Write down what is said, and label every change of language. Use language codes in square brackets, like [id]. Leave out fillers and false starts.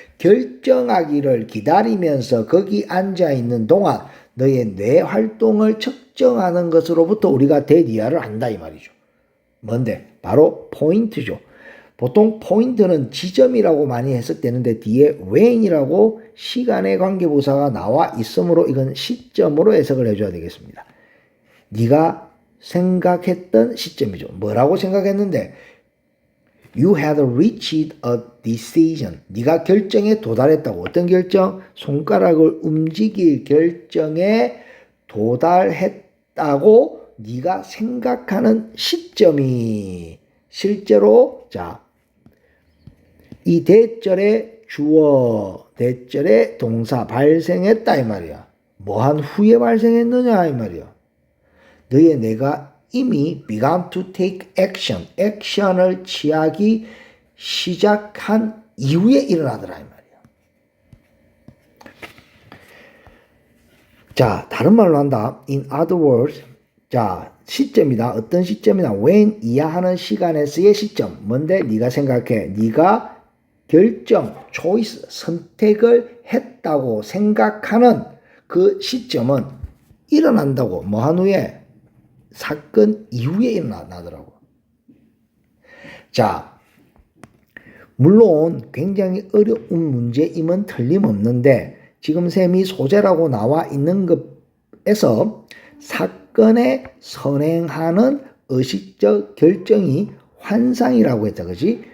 [ko] 결정하기를 기다리면서 거기 앉아있는 동안 너의 뇌 활동을 측정하는 것으로부터 우리가 대디아를 한다 이 말이죠. 뭔데? 바로 포인트죠. 보통 포인트는 지점이라고 많이 해석되는데 뒤에 when이라고 시간의 관계부사가 나와 있으므로 이건 시점으로 해석을 해줘야 되겠습니다. 네가 생각했던 시점이죠. 뭐라고 생각했는데 [en] You had reached a decision. [ko] 네가 결정에 도달했다고. 어떤 결정? 손가락을 움직일 결정에 도달했다고 네가 생각하는 시점이 실제로 자, 이 대절의 주어, 대절의 동사 발생했다 이 말이야. 뭐한 후에 발생했느냐 이 말이야. 너의 내가 이미 [en] began to take action, [ko] 액션을 취하기 시작한 이후에 일어나더라 이 말이야. 자, 다른 말로 한다. [en] In other words, [ko] 자, 시점이다. 어떤 시점이다. when 이하하는 시간에서의 시점. 뭔데? 네가 생각해. 네가 결정, choice, 선택을 했다고 생각하는 그 시점은 일어난다고. 뭐 한 후에? 사건 이후에 일어나더라고. 자, 물론 굉장히 어려운 문제임은 틀림없는데 지금 셈이 소재라고 나와 있는 것에서 사건에 선행하는 의식적 결정이 환상이라고 했다. 그지?